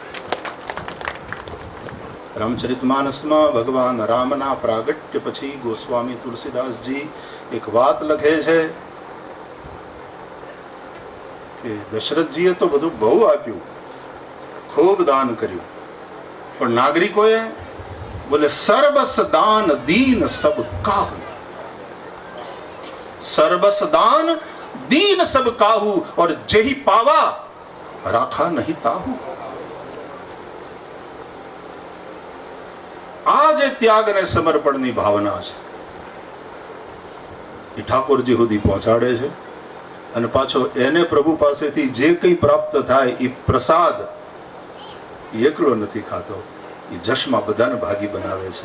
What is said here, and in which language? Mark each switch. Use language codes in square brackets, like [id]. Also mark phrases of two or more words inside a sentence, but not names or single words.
[gu] રામચરિતમાનસમાં ભગવાન રામના પ્રાગટ્ય પછી ગોસ્વામી તુલસીદાસજી એક વાત લખે છે કે દશરથજીએ તો બધું બહુ આપ્યું, ખૂબ દાન કર્યું, પણ નાગરિકોએ [awa] बोले सर्वस दान दीन सब काहू, सर्वस दान दीन सब काहू, और जेही पावा राखा नहीं ताहू. [gu] આ જે ત્યાગ અને સમર્પણની ભાવના છે એ ઠાકોરજી સુધી પહોંચાડે છે. અને પાછો એને પ્રભુ પાસેથી જે કંઈ પ્રાપ્ત થાય એ પ્રસાદ એકલો નથી ખાતો, એ જશમાં બધાને ભાગી બનાવે છે.